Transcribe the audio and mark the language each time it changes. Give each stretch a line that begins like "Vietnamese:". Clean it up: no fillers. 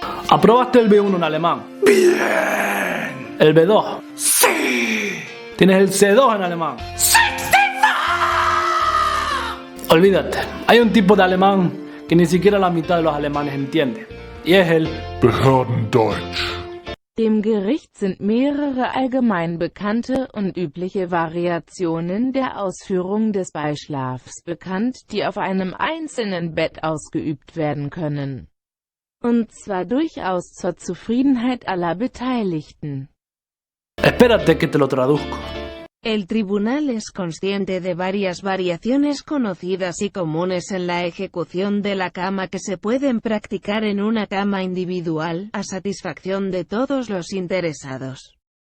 Spanish: ¿Aprobaste el B1 en alemán? ¡Bien! ¿El B2? ¡Sí! ¿Tienes el C2 en alemán? ¡Sí! Olvídate, hay un tipo de alemán que ni siquiera la mitad de los alemanes entiende, y es el
German: Behördendeutsch. Dem Gericht sind mehrere allgemein bekannte und übliche Variationen der Ausführung des Beischlafs bekannt, die auf einem einzelnen Bett ausgeübt werden können. Und zwar durchaus zur Zufriedenheit aller Beteiligten.
Spanish: Espérate que te lo traduzco. El tribunal es consciente de varias variaciones conocidas y comunes en la ejecución de la cama que se pueden practicar en una cama individual, a satisfacción de todos los interesados.